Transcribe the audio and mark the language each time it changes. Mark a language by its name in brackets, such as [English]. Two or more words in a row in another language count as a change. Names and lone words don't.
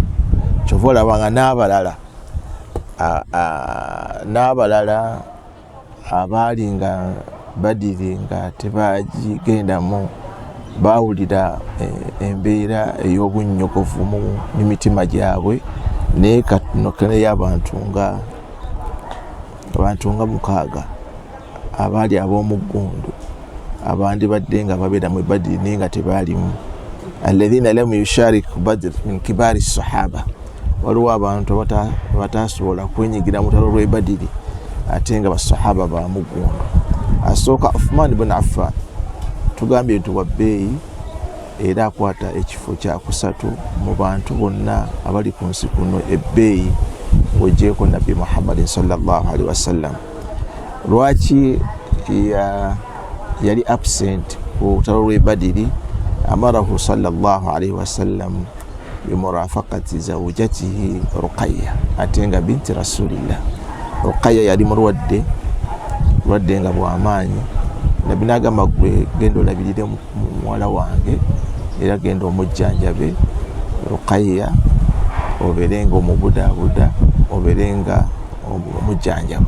[Ganda] Kyova olaba nga n'abalala abaali nga Badiri nga tebagigendamu baawulira embeera ey'obunnyogovu mu mitima gyabwe, naye katonokeneyo abantu nga 6 abaali ab'omuggundu abandi badde nga babeera mu Badiri naye nga tebaalimu. [Arabic] الذين لم يشاركوا بدر من كبار الصحابة, [Ganda] waliwo abantu batasobola kwenyigira mu lutalo lw'e Badiri ate nga basahaba ba muggundu. Asooka Uthman ibn Affan tugambye nti wa bbeeyi era akwata ekifo kya kusatu mu bantu bonna abali ku nsi kuno ebbeeyi wejeeko Nabbi Muhammad [Arabic] صلى الله عليه وسلم. [Ganda] Lwaki yali absent ku lutalo lw'e Badiri? [Arabic] أمره صلى الله عليه وسلم بمرافقة زوجته رقية, [Ganda] ate nga [Arabic] بنت رسول الله. [Ganda] Ruqayya yali mulwadde nga bw'amaanyi. Nabbi n'agamba gwe genda olabirire muwala wange era genda omujjanjabe Ruqayya, obeerenga omubudaabuda, obeerenga omujjanjaba.